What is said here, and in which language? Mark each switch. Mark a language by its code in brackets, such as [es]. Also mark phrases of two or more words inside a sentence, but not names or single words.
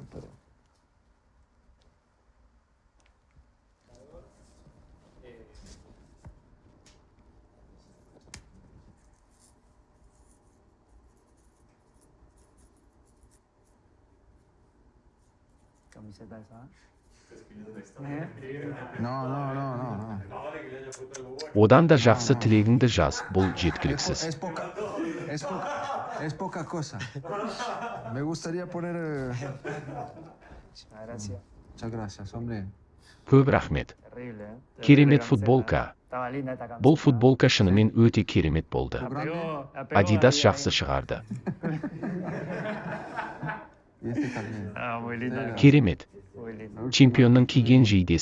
[kk] Одан да жақсы тілегіңді жаз, бұл жеткіліксіз. [es] Es poca cosa. Me gustaría poner... Muchas gracias, hombre. [kk] Көп рахмет. Керемет футболка. Бұл футболка шынымен өте керемет болды. Adidas жақсы шығарды. Керемет. Чемпионның киген жейдесі.